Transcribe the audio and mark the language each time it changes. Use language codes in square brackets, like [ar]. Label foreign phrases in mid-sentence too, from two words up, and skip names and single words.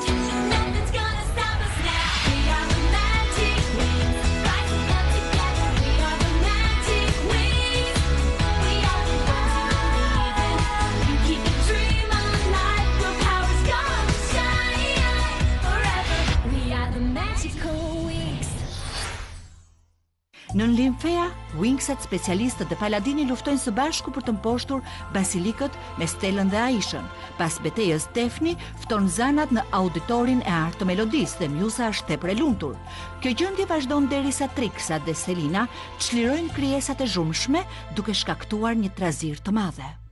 [en] Nothing's gonna stop us now. We are the magic wings, rising up together. We are the magic wings. We are the you keep your dream alive. Your power's gonna shine forever. We are the magical wings. [sq] Në Limfea, Wingset, specialistët dhe paladini luftojnë së bashku për të mposhtur basilikët me Stelën dhe Aishën. Pas betejës, Tefni fton zanat në auditorin e artë të melodisë dhe Mjusa është tepër e lumtur. Kjo gjendje vazhdon derisa Triksa dhe Selina çlirojnë krijesat e zhurmshme duke shkaktuar një trazir të madhe.